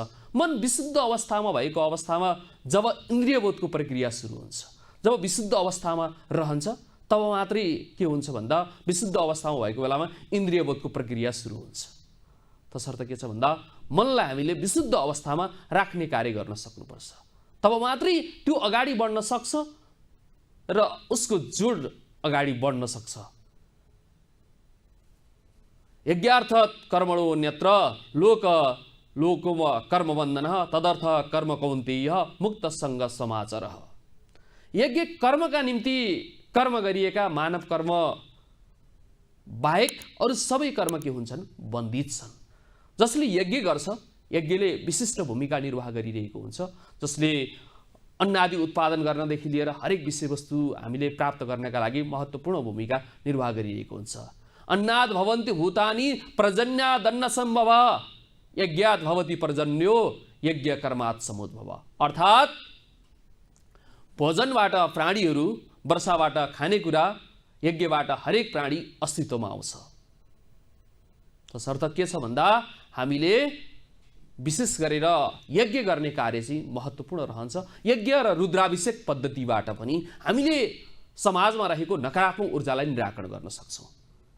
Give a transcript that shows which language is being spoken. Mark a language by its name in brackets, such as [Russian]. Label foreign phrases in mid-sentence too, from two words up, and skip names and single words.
[Nepali] मन विशुद्ध अवस्थामा भएको अवस्थामा जब इन्द्रियबोधको प्रक्रिया सुरु हुन्छ, जब विशुद्ध अवस्थामा रहन्छ तब मात्रै के हुन्छ भन्दा विशुद्ध अवस्थामा भएको बेलामा इन्द्रियबोधको प्रक्रिया सुरु हुन्छ। तसर्थ के छ भन्दा मनलाई हामीले विशुद्ध अवस्थामा राख्ने कार्य गर्न सक्नुपर्छ, तब मात्रै त्यो अगाडि बढ्न सक्छ र उसको जोड अगाडि बढ्न सक्छ। [Sanskrit] यज्ञार्थ कर्मणो अन्यत्र लोकम कर्मबन्धनः तदर्थ कर्म कौन्तेय मुक्त संग समाचारः। [Nepali] यज्ञ कर्मका निम्ति कर्म गरिएका मानव कर्म बाहेक अरू सबै कर्म के हुन्छन्? बन्धित छन्। जसले यज्ञ गर्छ, यज्ञले विशिष्ट भूमिका निर्वाह गरिरहेको हुन्छ, जसले अन्नादि उत्पादन गर्नदेखि लिएर हरेक विषयवस्तु हामीले प्राप्त गर्नका लागि महत्त्वपूर्ण भूमिका निर्वाह गरिरहेको हुन्छ। [Sanskrit] अन्नाद भवन्ति भूतानि पर्जन्यादन्न सम्भव यज्ञात् भवति पर्जन्यो यज्ञ कर्मात् समुद्भव। [Nepali] अर्थात् भोजनबाट प्राणीहरू, वर्षाबाट खानेकुरा, यज्ञबाट हरेक प्राणी अस्तित्वमा आउँछ। तसर्थ के छ भन्दा हामीले विशेष गरेर यज्ञ गर्ने कार्य चाहिँ महत्त्वपूर्ण रहन्छ। यज्ञ र रुद्राभिषेक पद्धतिबाट पनि हामीले समाजमा रहेको नकारात्मक ऊर्जालाई निराकरण गर्न सक्छौँ।